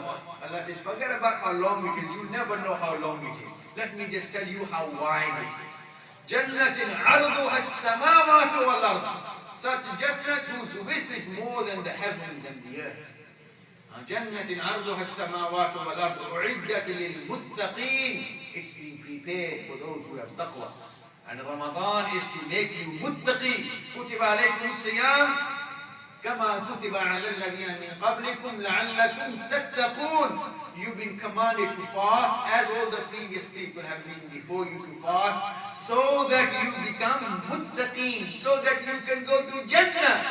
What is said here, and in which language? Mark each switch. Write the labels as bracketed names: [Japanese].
[English] Allah says, forget about how long it is. You never know how long it is. Let me just tell you how wide it is. [Arabic] Jannatin arduha as-samawati wal ard. [English] Such Jannat whose width is more than the heavens and the earth. [Arabic] جنة عرضها السماوات والأرض أعدت للمتقين. [English] It's been prepared for those who have taqwa. And Ramadan is to make you muttaqi. [Arabic] كتب عليكم الصيام كما كتب على الذين من قبلكم لعلكم تتقون. [English] You've been commanded to fast as all the previous people have been before you to fast, so that you become muttaqeen, so that you can go to Jannah, so that you can be under the shade of the mercy of Allah.